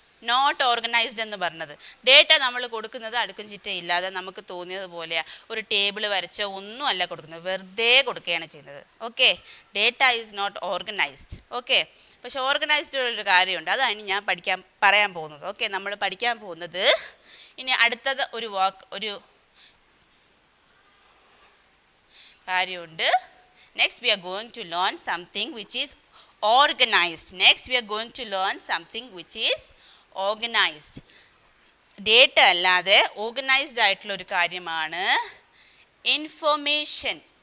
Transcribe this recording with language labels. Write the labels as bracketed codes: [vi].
[ml] Not organised എന്ന് പറഞ്ഞത്. Data നമ്മൾ കൊടുക്കുന്നത് അടുക്കും ചിട്ടയില്ലാതെ നമുക്ക് തോന്നിയത് പോലെയാണ്, ഒരു ടേബിൾ വരച്ചോ ഒന്നും അല്ല കൊടുക്കുന്നത്, വെറുതെ കൊടുക്കുകയാണ് ചെയ്യുന്നത്. Okay, [en] Data is not organised. [ml] Okay, പക്ഷെ ഓർഗനൈസ്ഡ് ഒരു കാര്യമുണ്ട്, അതാണ് ഞാൻ പറയാൻ പോകുന്നത്. ഓക്കെ, നമ്മൾ പഠിക്കാൻ പോകുന്നത് ഇനി അടുത്തത് ഒരു കാര്യമുണ്ട്. [en] Next we are going to learn something which is organized. Next we are going to learn something which is organized. [ml] Data അല്ലാതെ ഓർഗനൈസ്ഡ് ആയിട്ടുള്ള ഒരു കാര്യമാണ് ഇൻഫർമേഷൻ.